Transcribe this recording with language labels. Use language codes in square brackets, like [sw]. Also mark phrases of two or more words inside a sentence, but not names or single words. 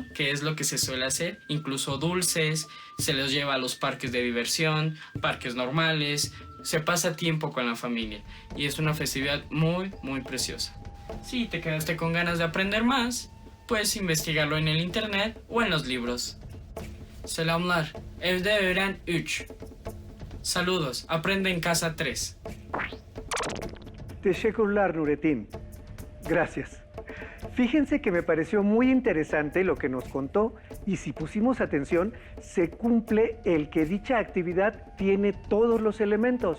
[es] Que es lo que se suele hacer, incluso dulces, se los lleva a los parques de diversión, parques normales, se pasa tiempo con la familia y es una festividad muy, muy preciosa. Si te quedaste con ganas de aprender más, puedes investigarlo en el internet o en los libros. [tr] Selamlar, evde öğren 3. [es] Saludos, aprende en casa 3. [tr] Teşekkürler, Nurettin. [es] Gracias. Fíjense que me pareció muy interesante lo que nos contó y si pusimos atención, se cumple el que dicha actividad tiene todos los elementos.